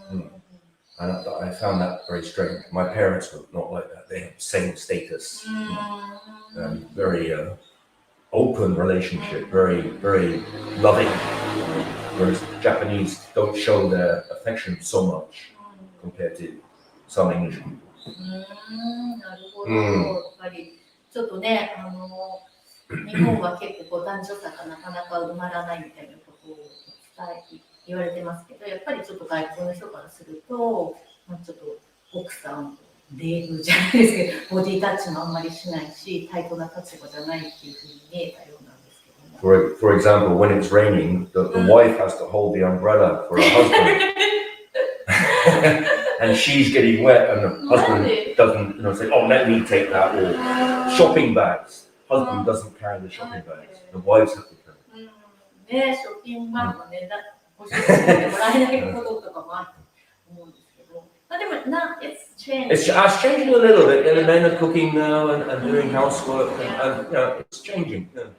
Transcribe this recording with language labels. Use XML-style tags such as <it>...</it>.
<en>And I found that very strange. My parents were not like that. They have the same status, very open relationship, very, very loving. Whereas Japanese don't show their affection so much compared to some English people.</en> <ja>なるほど。やっぱりちょっとね、日本は結構こう男女差がなかなか埋まらないみたいなことを言われてますけど、やっぱりちょっと外国の人からすると、ちょっと奥さんレーブじゃないですけど、ボディタッチもあんまりしないし、対等な立場じゃないっていうふうに見えたようなんですけども。</ja> <en>For example, when it's raining, the wife has to hold the umbrella for her husband. And she's getting wet, and the husband doesn't, say, "Oh, let me take that." Or shopping bags. Husband doesn't carry the shopping bags. The wives have to carry.</en> <ja>ね、ショッピングバッグね、ご主人でもらえないこととかもあると思うんですけど、でも</ja> <en>it's changing. It's changing a little bit. The men are cooking now and doing housework, and it's changing.</en>